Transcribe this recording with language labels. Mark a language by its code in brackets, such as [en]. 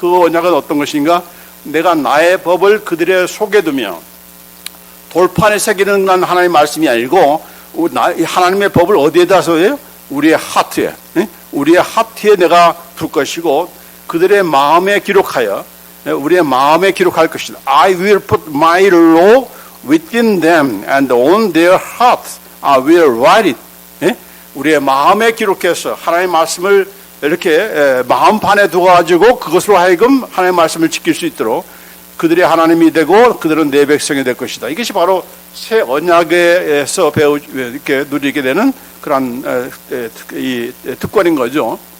[ko] 그 언약은 어떤 것인가? 내가 나의 법을 그들의 속에 두며, 돌판에 새기는 건 하나님의 말씀이 아니고 하나님의 법을 어디에다 써요? 우리의 하트에, 우리의 하트에 내가 둘 것이고 그들의 마음에 기록하여 우리의 마음에 기록할 것이다. [en] I will put my law within them and on their hearts I will write it. [ko] 우리의 마음에 기록해서 하나님의 말씀을 이렇게 마음판에 두어가지고 그것으로 하여금 하나님의 말씀을 지킬 수 있도록 그들의 하나님이 되고 그들은 내 백성이 될 것이다. 이것이 바로 새 언약에서 이렇게 누리게 되는 그런 이 특권인 거죠.